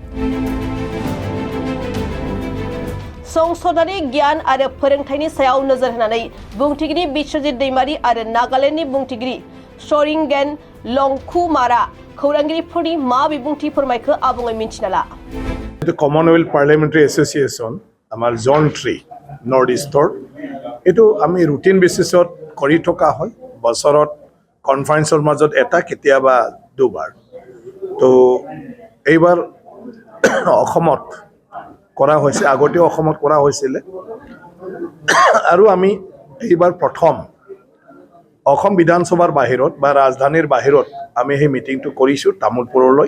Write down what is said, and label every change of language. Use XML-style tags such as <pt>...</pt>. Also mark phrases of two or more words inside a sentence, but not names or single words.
<brx>संसदारि गियान आरो फोरोंथायनि सायाव नोजोर होनानै बुंथिगिरि बिश्वजित दैमारी आरो नागालेण्डनि बुंथिगिरि शरिंगेन लंकुमारा खौरांगिरिफोरनि मा बिबुंथि फोरमायखो आबुङै मिन्थिना ला।</brx> <as>The Commonwealth Parliamentary Association আমাৰ Zone 3 North Eastৰ এটো আমি</as> <en>routine basis</en> <as>কৰি থকা হয়। বছৰত কনফাৰেন্সৰ মাজত এটা কেতিয়াবা দুবাৰ। তো এইবাৰ অসমত কৰা হৈছে, আগতে অসমত কৰা হৈছিল আৰু আমি এইবাৰ প্ৰথম অসম বিধানসভাৰ বাহিৰত বা ৰাজধানীৰ বাহিৰত আমি সেই মিটিংটো কৰিছো তামুলপুৰলৈ।</as>